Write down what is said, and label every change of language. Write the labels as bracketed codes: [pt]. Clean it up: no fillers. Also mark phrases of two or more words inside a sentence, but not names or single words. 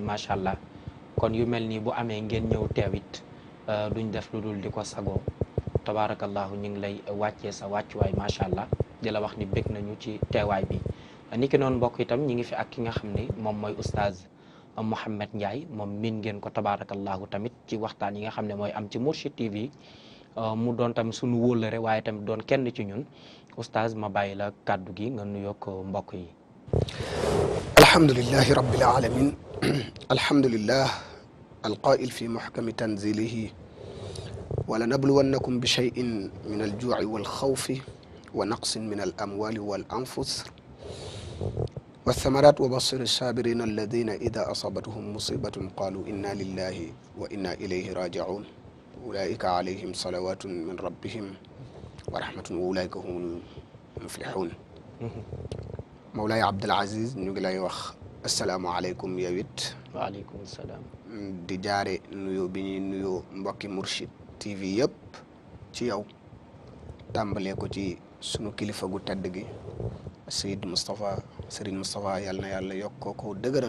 [ar] ما شاء الله [wo] kon yu mel nii bu amee ngeen ñëw teew it duñ def lu dul di ko sagoo tabaarakallahu ñu ngi lay wàccee sa wàccuwaay [ar] ما شاء الله [wo] di la wax ni bég nañu ci teewaay bi niki noonu mbokk itam ñi ngi fi ak ki nga xam ne moom mooy oustaz Mohamed Ndiaye moom miin ngeen ko tabaarakallahu tamit ci waxtaan yi nga xam ne mooy am ci Mourchid TV mu doon tamit sunu wóolare waaye tamit doon kenn ci ñun oustaz ma bàyyi la kàddu gi nga nuyoo ko mbokk yi. [ar] الحمد لله رب العالمين الحمد لله القائل في محكم تنزيله ولنبلونكم بشيء من الجوع والخوف ونقص من الأموال والأنفس والثمرات وبشر الصابرين الذين إذا أصابتهم مصيبة قالوا إنا لله وإنا إليه راجعون أولئك عليهم صلوات من ربهم ورحمة وأولئك هم المفلحون مولاي عبد العزيز [wo] ñu ngi lay wax asalaamualeykum yow it. [ar] وعليكم السلام. [wo] di jaare nuyoo bi ñuy nuyoo mbokki Mourchid TV yëpp ci yow tàmbalee ko ci sunu kilifa gu tedd gi Seyd Moustapha Serigne Moustapha yal na yàlla yokk ko dëgëral.